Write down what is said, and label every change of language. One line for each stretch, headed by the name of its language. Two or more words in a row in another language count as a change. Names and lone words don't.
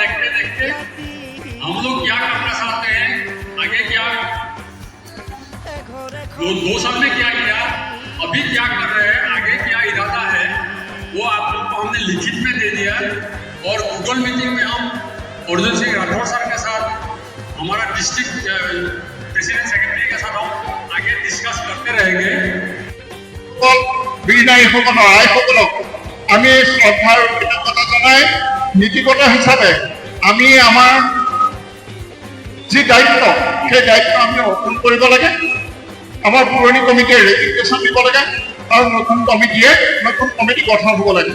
Hindi: देखते देखते हम लोग क्या करना चाहते हैं आगे, क्या 2 साल में क्या किया, अभी क्या कर रहे हैं, आगे क्या इरादा है, वो आप लोग को हमने लिखित में दे दिया। और गूगल मीटिंग में हम अर्जुन सिंह राठौर सर के साथ, हमारा
English: district president secretary
Hindi: के साथ हम आगे डिस्कस करते रहेंगे।
Assamese: বীৰনাৰীসকলৰ আইসকলক আমি শ্ৰদ্ধাৰ কৃতজ্ঞতা জনাই নীতিগত হিচাপে আমি আমাৰ যি দায়িত্ব সেই দায়িত্ব আমি অৰ্পণ কৰিব লাগে। আমাৰ পুৰণি কমিটিয়ে ৰেজিগনেশ্যন দিব লাগে আৰু নতুন কমিটি গঠন হ'ব লাগে।